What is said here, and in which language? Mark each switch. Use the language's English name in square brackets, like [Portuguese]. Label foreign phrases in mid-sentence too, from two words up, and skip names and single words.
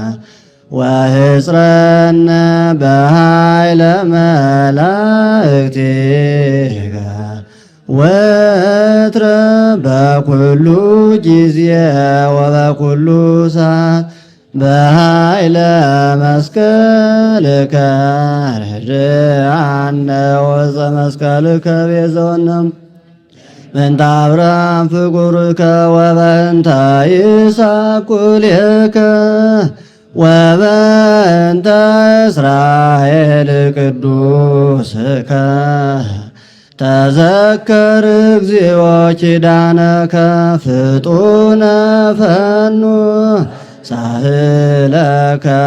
[Geez] ወሕጽረነ በኃይለ መላእክቲከ ወትረ በኩሉ ጊዜ ወበኩሉ ሰዓት በኃይለ መስቀልከ ርድአነ ወዘ መስቀልከ ቤዛነ በእንተ አብርሃም ፍቁርከ ወበእንተ ይስሐቅ ቁልኤከ ወበእንተ እስራኤል ቅዱስከ ተዘከር እግዚኦ ኪዳነከ ፍጡነ ፈኑ ሳህለከ